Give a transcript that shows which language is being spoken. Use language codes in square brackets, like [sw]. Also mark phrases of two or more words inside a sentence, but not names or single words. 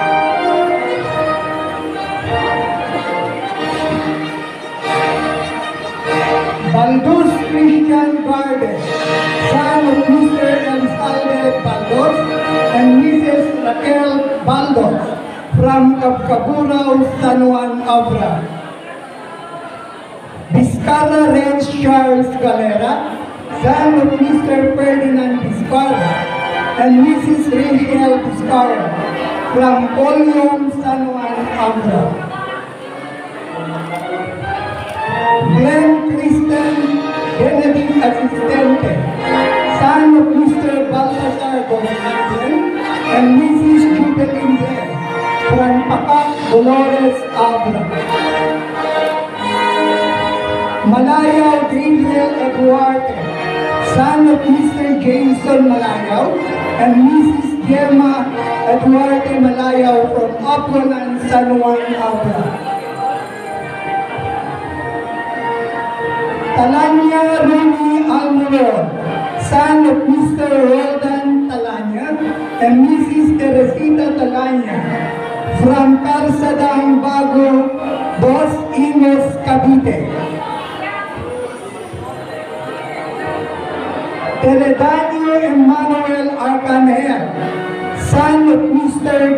[en] Baldos Christian Garden, son of Mr. Elsalde Baldos and Mrs. Raquel Baldos, from Capcapuraw, San Juan, Abra. Vizcarra Renz Charles Galera, son of Mr. Ferdinand Vizcarra and Mrs. Rachel Vizcarra, from Polyom, San Juan, Abra. Glenn Kristen Benedict Assistente, son of Mr. Balthasar Gosling and Mrs. Jubilin Glenn, from Pacat, Dolores Abra. Malayaw Gabriel Eduarte, son of Mr. Jameson Malayaw and Mrs. Gemma Eduarte Malayaw, from Apuanan, San Juan, Abra. Talanya Rumi Almoron, son of Mr. Roldan Talanya and Mrs. Teresita Talanya, from Carsadang Bago, Dos Imos, Cavite. Teredaño Emmanuel Arcangel, son of Mr.